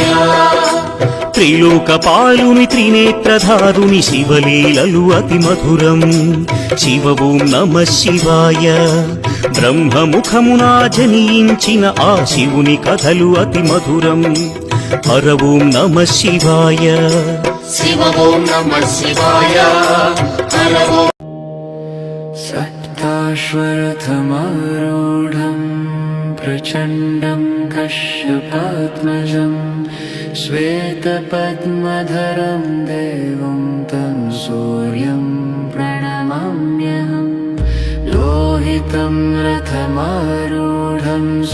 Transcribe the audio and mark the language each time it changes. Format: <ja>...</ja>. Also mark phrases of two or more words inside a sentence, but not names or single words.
<te>త్రిలోకపాలుని త్రినేత్రధారుని శివలీలలు అతి మధురం.</te> <sa>శివ ఓం నమః శివాయ.</sa> <te>బ్రహ్మముఖమునా జనించిన ఆ శివుని కథలు అతి మధురం.</te> <sa>హర ఓం నమః శివాయ. शिव ओम नमः शिवाय हर ओम. सप्ताश्वरथमारूढं प्रचण्डं कश्यपात्मजं श्वेतपद्मधरं देवं तं सूर्यं प्रणमाम्यहम् लोहितं रथमारूढं</sa>